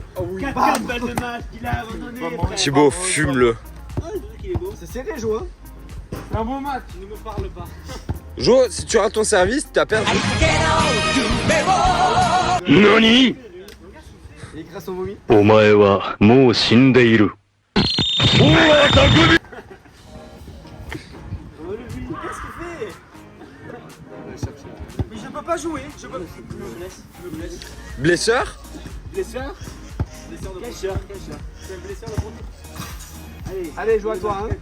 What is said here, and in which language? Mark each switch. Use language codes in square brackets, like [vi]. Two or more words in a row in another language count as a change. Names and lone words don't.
[fr] Oh oui. 4 balles de match qu'il a abandonné. Thibaut, fume-le. C'est serré Jo. C'est un bon match. Ne me parle pas. Jo, si tu rates ton service, tu as perdu. NANI? Et grâce au vomi. [ja] お前はもう死んでいる。 [fr] Oh le lui, qu'est-ce qu'il fait? Mais je peux pas jouer. Je me blesse. Blesseur? Blesseur de blesseur. C'est un blesseur de frontière. Allez, Allez, joue à toi, hein.